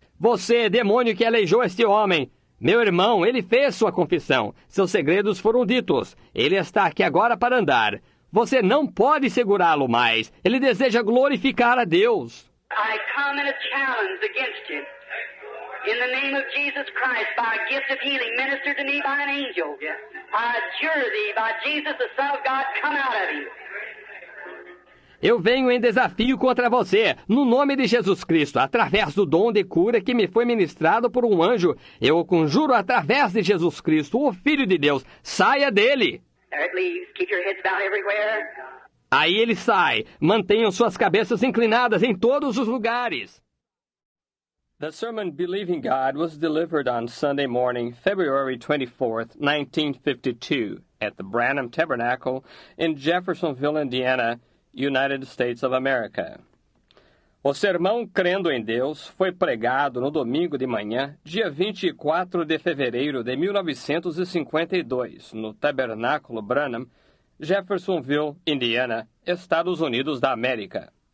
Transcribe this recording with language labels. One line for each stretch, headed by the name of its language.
Portuguese: Você, demônio que aleijou este homem, Meu irmão, ele fez sua confissão. Seus segredos foram ditos. Ele está aqui agora para andar. Você não pode segurá-lo mais. Ele deseja glorificar a Deus.
English: I come in a challenge against you. In the name of Jesus Christ, by a gift of healing ministered to me by an angel, I adjure thee, by Jesus, the Son of God, come out of him.
Portuguese: Eu venho em desafio contra você, no nome de Jesus Cristo, através do dom de cura que me foi ministrado por um anjo. Eu o conjuro através de Jesus Cristo, o Filho de Deus. Saia dele!
English: There it leaves. Keep your heads bowed everywhere.
Portuguese: Aí ele sai. Mantenham suas cabeças inclinadas em todos os lugares.
English: The sermon Believing God was delivered on Sunday morning, February 24th, 1952, at the Branham Tabernacle in Jeffersonville, Indiana, United States of America.
Portuguese: O sermão Crendo em Deus foi pregado no domingo de manhã, dia 24 de fevereiro de 1952, no Tabernáculo Branham, Jeffersonville, Indiana, Estados Unidos da América.